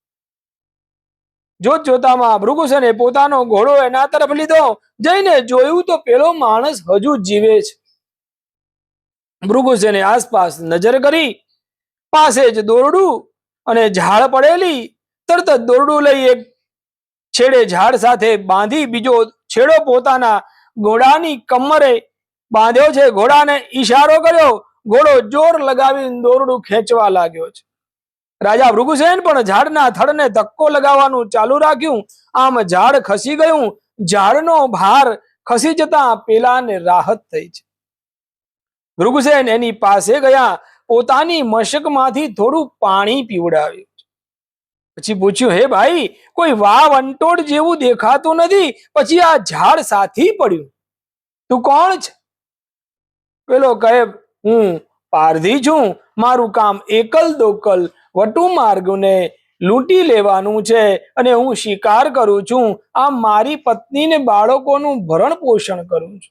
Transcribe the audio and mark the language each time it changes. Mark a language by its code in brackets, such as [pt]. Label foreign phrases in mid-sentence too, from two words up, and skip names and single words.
[gu] જોત જોતામાં ભૃગુસેને પોતાનો ઘોડો એના તરફ લીધો। જઈને જોયું તો પેલો માણસ હજૂ જીવે છે। ભૃગુસેને આસપાસ નજર કરી પાસે જ દોરડૂ અને ઝાડ પડેલી। તરત જ દોરડૂ લઈ એક છેડે ઝાડ સાથે બાંધી બીજો છેડો પોતાના ઘોડાની કમરે બાંધ્યો છે। ઘોડાને ઇશારો કર્યો। ઘોડો જોર લગાવીને દોરડૂ ખેંચવા લાગ્યો છે। રાજા ભૃગુસેન પણ ઝાડના થડને ધક્કો લગાવવાનું ચાલૂ રાખ્યું। આમ ઝાડ ખસી ગયું। ઝાડનો ભાર ખસી જતા પેલાને રાહત થઈ છે। ભૃગુસેન એની પાસે ગયા પોતાની મશકમાંથી થોડું પાણી પીવડાવ્યું। પછી પૂછ્યું હે ભાઈ કોઈ વાવ અંટોડ જેવું દેખાતું નથી પછી આ ઝાડ સાથી પડ્યું તૂ કોણ છે? પેલો કહે હું પારધી છૂં મારૂ કામ એકલ દોકલ વટૂ માર્ગ ને લૂંટી લેવાનું છે અને હું શિકાર કરૂં છૂં। આ મારી પત્ની ને બાળકોનું ભરણ પોષણ કરું છું।